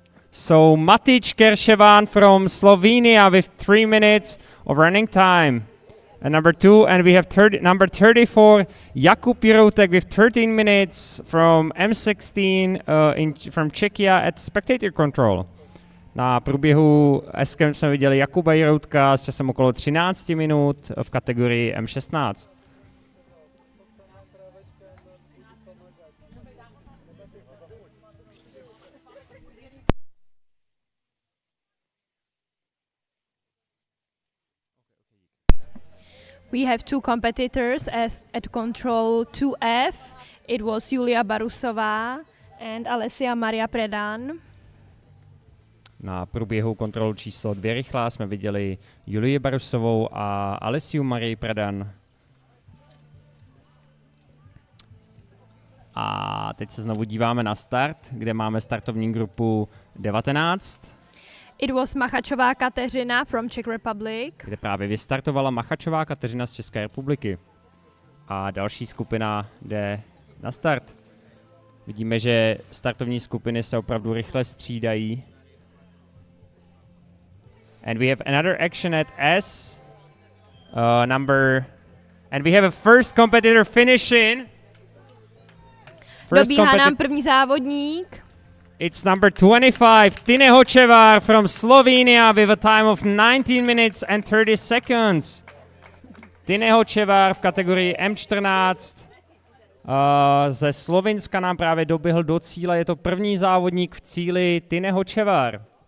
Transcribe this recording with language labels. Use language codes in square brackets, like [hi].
[en] So Matic Kershevan from Slovenia with 3 minutes of running time. And number 2, and we have number 34, Jakub Jiroutek with 13 minutes from M16 from Czechia at spectator control. [cs] Na průběhu S-Camp jsme viděli Jakuba Jiroutka s časem okolo 13 minut v kategorii M16. [en] We have 2 competitors at control 2F. It was Julia Barusová and Alessia Maria Predan. [cs] Na průběhu kontrolu číslo 2 rychlá jsme viděli Julii Barusovou a Alessiu Marii Predan. A teď se znovu díváme na start, kde máme startovní grupu 19. [en] It was Machačová Kateřina from Czech Republic. [cs] Kde právě vystartovala Machačová Kateřina z České republiky. A další skupina jde na start. Vidíme, že startovní skupiny se opravdu rychle střídají. [en] And we have another action at S. And we have a first competitor finishing. [cs] Dobíhá nám první závodník. [en] It's number 25, Tine Hočevar from Slovenia with a time of 19 minutes and 30 seconds. [cs] Tine Hočevar v kategorii M14 ze Slovinska nám právě doběhl do cíle. Je to první závodník v cíli Tine Hočevar.